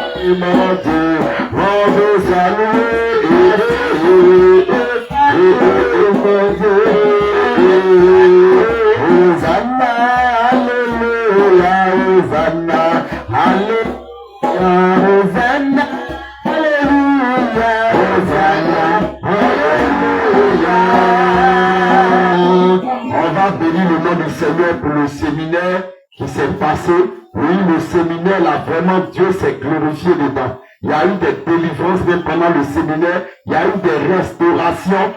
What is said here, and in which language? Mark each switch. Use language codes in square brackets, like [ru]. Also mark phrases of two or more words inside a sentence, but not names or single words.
[fr] mon Dieu salut, mon Dieu. Hosanna, alléluia, Hosanna, alléluia, Hosanna, alléluia, Hosanna, alléluia. On va bénir le nom du Seigneur pour le séminaire qui s'est passé. Oui, le séminaire, là, vraiment, Dieu s'est glorifié dedans. Il y a eu des délivrances même pendant le séminaire. Il y a eu des restaurations.